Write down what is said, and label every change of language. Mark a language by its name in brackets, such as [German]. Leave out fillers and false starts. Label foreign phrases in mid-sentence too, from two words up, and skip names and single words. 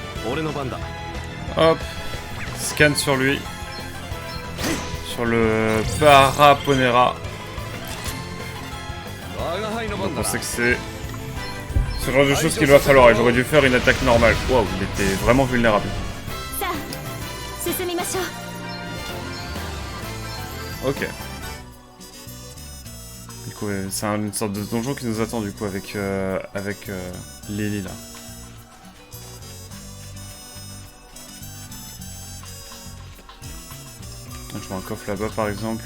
[Japanese] 俺の番だ。 [French] Hop. Scan sur lui. Sur le Paraponera. [Japanese] 我が輩の [French] Donc [Japanese] 番だ [French] on sait que c'est ce genre de choses qu'il va falloir. Et j'aurais dû faire une attaque normale. Waouh, il était vraiment vulnérable. [Japanese] さあ進みましょう。 [French] Ok. Du coup, c'est une sorte de donjon qui nous attend du coup avec Lily là. Je vois un coffre là-bas par exemple.